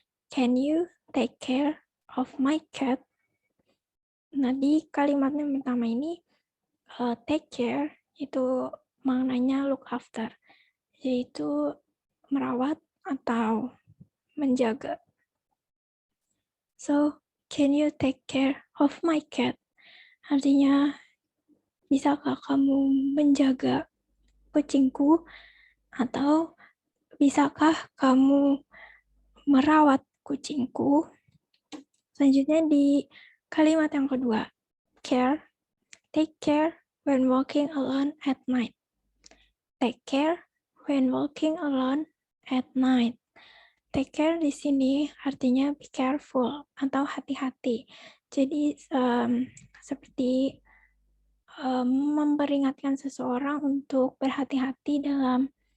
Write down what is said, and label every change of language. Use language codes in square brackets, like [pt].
[en] Can you take care of my cat? [id] Nah, di kalimat yang pertama ini, take care itu maknanya [en] look after, [id] yaitu merawat atau menjaga. [en] So, can you take care of my cat? [id] Artinya, bisakah kamu menjaga kucingku? Atau bisakah kamu merawat kucingku? Selanjutnya di kalimat yang kedua, care, [en] take care when walking alone at night. Take care when walking alone at night. [id] Take care di sini artinya [en] be careful [id] atau hati-hati. Jadi seperti memperingatkan seseorang untuk berhati-hati dalam